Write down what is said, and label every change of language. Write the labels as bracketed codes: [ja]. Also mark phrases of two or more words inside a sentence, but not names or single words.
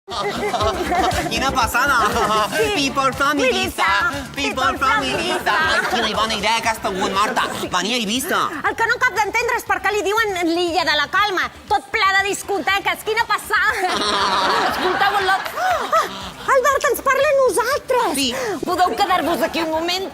[ca] Quina passada! [en] People from Ibiza! People from Ibiza! [ca] Ai, quina bona idea aquesta avui, Marta! Venir a Ibiza! El que no cap d'entendre és per què li diuen l'illa de la calma. Tot ple de discoteques. Quina passada! Escolteu el lot. Albert, ens parla a nosaltres. Sí. Podeu quedar-vos aquí un moment?